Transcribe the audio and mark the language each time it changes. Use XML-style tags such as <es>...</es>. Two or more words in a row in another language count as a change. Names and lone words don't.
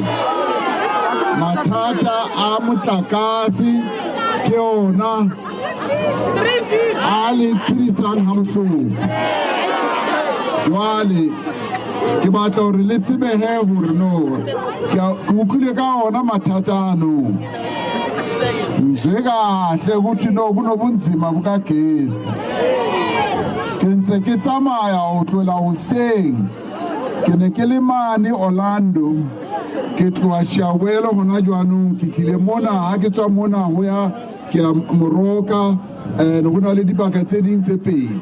<st>Mathata a motlakase ke ona a le tlisang ha bohloko. Jwale ke batla hore le tsebehe hore no ke utlwile ka ona mathata ano nje kahle</st> <zu>ukuthi no kunobunzima bukagesi.</zu> <st>Ke ntse ke tsamaya ho tlola hoseng ke ne ke le mane Orlando ke tloa Shawelo hona jwanong ke tlile mona ha ke tswa mona ho ya ke ya Moroka go na le dibaka tse ding tse pedi.</st>